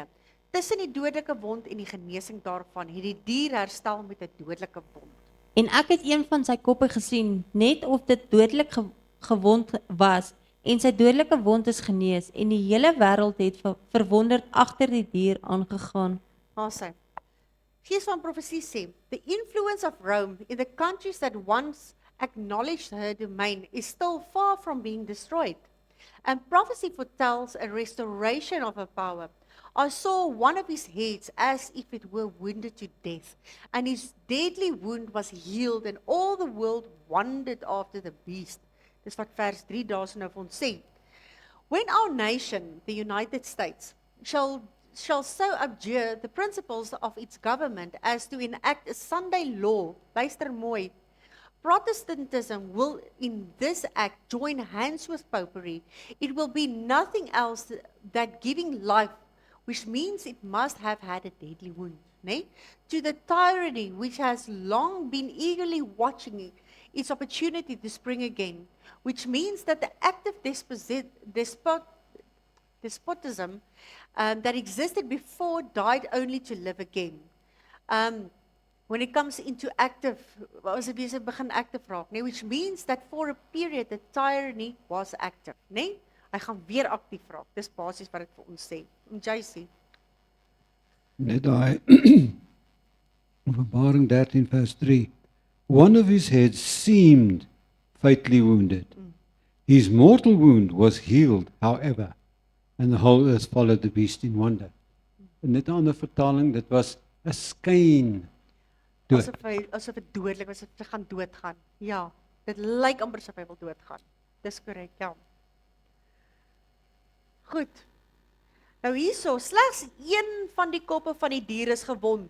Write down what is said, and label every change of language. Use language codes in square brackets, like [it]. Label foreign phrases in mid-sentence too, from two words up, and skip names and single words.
[af] Tussen die dodelike wond en die genesing daarvan, het die dier herstel met 'n dodelike wond. En ek het een van sy koppe gesien, net of dit dodelik gewond was, en sy dodelike wond is genees, en die hele wêreld het verwonderd agter die dier aangegaan. Sy. Gees van profesie sê, [en] the influence of Rome in the countries that once acknowledged her domain is still far from being destroyed. And prophecy foretells a restoration of her power. I saw one of his heads as if it were wounded to death, and his deadly wound was healed, and all the world wondered after the beast. [af] Dis wat vers 3 daarso nou vir ons sê. [en] When our nation, the United States, shall so abjure the principles of its government as to enact a Sunday law, [af] luister mooi, [en] Protestantism will in this act join hands with popery. It will be nothing else that giving life, which means it must have had a deadly wound, to the tyranny which has long been eagerly watching its opportunity to spring again, which means that the active despotism that existed before died only to live again. When it comes into active, [af] as dit besig begin active raak, [en] which means that for a period the tyranny was active, [af] Hy gaan weer aktief raak. Dis basies wat dit vir ons sê. JC. Net daai Openbaring 13 vers 3. [en] One of his heads seemed fatally wounded. His mortal wound was healed, however, and the whole earth followed the beast in wonder. [af] En net 'n ander vertaling, dit was 'n skyn dood. Asof dit dodelik was, asof hy gaan doodgaan. Ja, dit lyk amper asof hy wil doodgaan. Dis korrek, ja. Goed. Nou hierso, slegs een van die koppe van die dier is gewond.